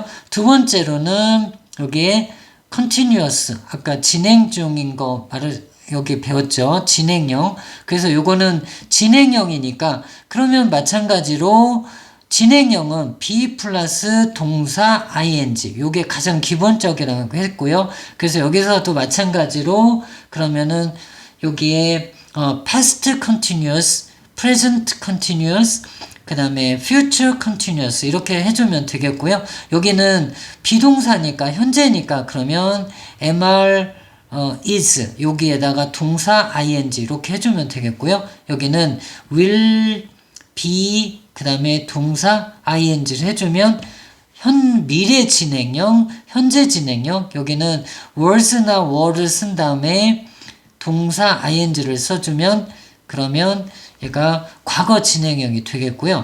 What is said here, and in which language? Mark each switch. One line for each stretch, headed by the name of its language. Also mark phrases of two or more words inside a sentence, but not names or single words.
Korean: 두 번째로는 여기에 continuous, 아까 진행 중인 거 여기 배웠죠. 진행형. 그래서 요거는 진행형이니까 그러면 마찬가지로 진행형은 be 플러스 동사 ing 요게 가장 기본적이라고 했고요. 그래서 여기서도 마찬가지로 그러면은 여기에
English: past continuous, present continuous
Korean: 그 다음에
English: future continuous
Korean: 이렇게 해주면 되겠고요. 여기는 비동사니까 현재니까 그러면 MR is 여기에다가 동사 ing 이렇게 해주면 되겠고요. 여기는
English: will, be
Korean: 그 다음에 동사 ing를 해주면 미래 진행형, 현재 진행형 여기는 was나 were를 쓴 다음에 동사 ing를 써주면 그러면 얘가 과거 진행형이 되겠고요.